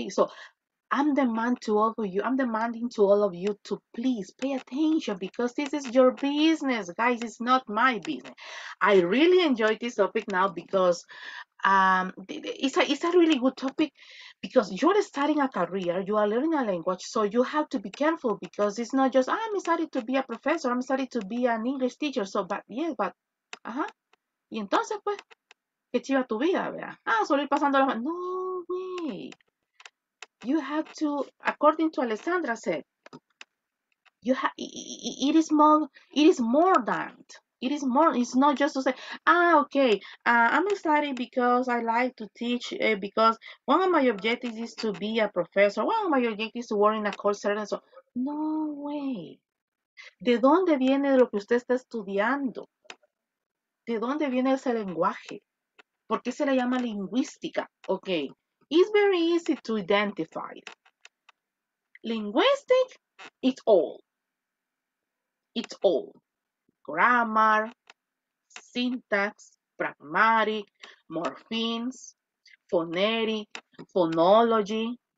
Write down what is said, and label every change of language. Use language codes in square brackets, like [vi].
[en] So, I'm demanding to all of you to please pay attention because this is your business, guys. It's not my business. I really enjoy this topic now because it's a really good topic because you're starting a career, you are learning a language, so you have to be careful because it's not just I'm starting to be a professor, I'm starting to be an English teacher. [es] So, y entonces pues, qué chiva tu vida, ¿verdad? Solo ir pasando las manos. [en] No way. You have to, according to Alessandra said, it is more than. It is more. It's not just to say, okay, I'm studying because I like to teach, because one of my objectives is to be a professor. One of my objectives is to work in a call center. So, no way. [es] ¿De dónde viene lo que usted está estudiando? ¿De dónde viene ese lenguaje? ¿Por qué se le llama lingüística? [en] Okay, it's very easy to identify. Linguistic, it's all. It's all. Grammar, syntax, pragmatic, morphemes, phonetic, phonology.